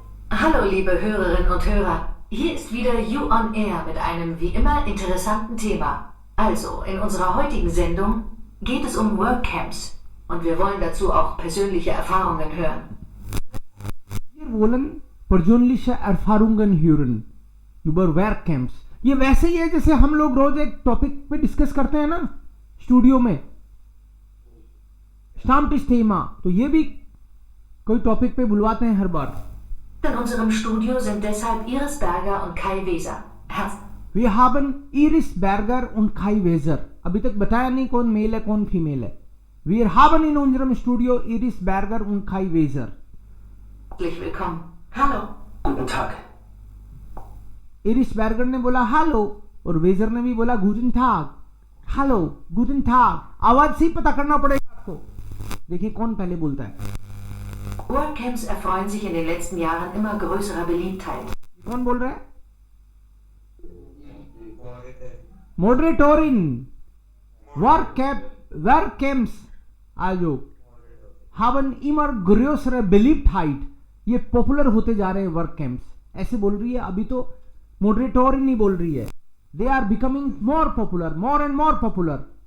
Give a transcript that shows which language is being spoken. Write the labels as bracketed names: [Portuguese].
[German] Hallo, liebe Hörerinnen und Hörer. Hier ist wieder You on Air mit einem wie immer interessanten Thema. Also, in unserer heutigen Sendung geht es um Workcamps und wir wollen dazu auch persönliche Erfahrungen hören. Wir wollen persönliche Erfahrungen hören über Workcamps. [Hindi] ये वैसे ही है जैसे हम लोग रोज एक topic पे discuss करते हैं ना स्टूडियो में, Stammtisch Thema, तो ये भी कोई टॉपिक पे बुलवाते हैं हर बार. [German] In unserem Studio sind deshalb Iris Berger und Kai Weser. Wir haben Iris Berger und Kai Weser. [Hindi] अभी तक बताया नहीं कौन मेल है कौन फीमेल है. [German] Wir haben in unserem Studio Iris Berger und Kai Weser. Herzlich willkommen. Hallo. Guten Tag. [Hindi] Iris Berger ने बोला हेलो और वेजर ने भी बोला गुडन टाग. हेलो गुडन टाग, आवाज से ही पता करना पड़ेगा आपको. देखिए कौन पहले बोलता है. [German] Workcamps erfreuen sich in den letzten Jahren immer größerer Beliebtheit. [Hindi] कौन बोल रहा है? [German] Moderatorin. Workcamps also haben immer größere Beliebtheit. [Hindi] ये पॉपुलर होते जा रहे हैं वर्क कैंप्स. ऐसे बोल रही है, अभी तो Moderatorin नहीं बोल रही है. [English] They are becoming more popular, more and more popular.